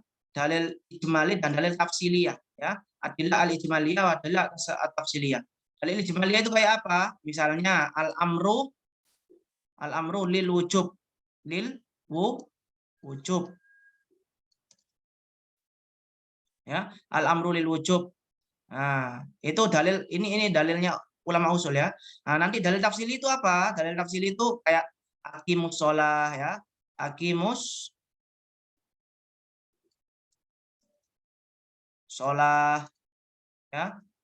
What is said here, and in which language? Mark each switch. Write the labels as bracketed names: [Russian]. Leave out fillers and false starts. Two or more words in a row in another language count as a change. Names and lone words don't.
[Indonesian] Dalil ijmali dan dalil tafsiliyah ya. [Arabic] أدلة الإجمالية وأدلة التفصيلية. [Indonesian] Dalil ijmaliyah itu kayak apa? [Arabic] Misalnya الأمر للوجوب. للوجوب. Ya, الأمر للوجوب. [Indonesian] Nah, itu dalil ini dalilnya ulama usul ya. Nah, nanti dalil tafsili itu apa? Dalil tafsili itu kayak [Arabic] أقيموا الصلاة [Indonesian] ya. [Arabic] أقيموا الصلاة ya.